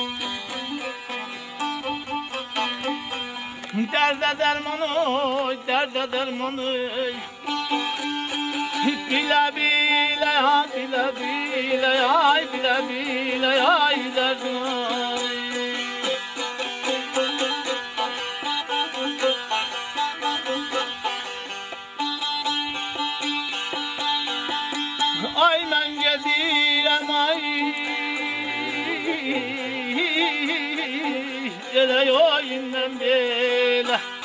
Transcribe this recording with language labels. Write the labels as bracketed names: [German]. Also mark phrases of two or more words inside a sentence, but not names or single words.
[Turkish] Derde derman oy, derde derman oy. Bile bile ya, bile bile ay, bile bile ay derdim ay. [Azerbaijani] Ay mən gedirəm ay, elə yoyundan belə.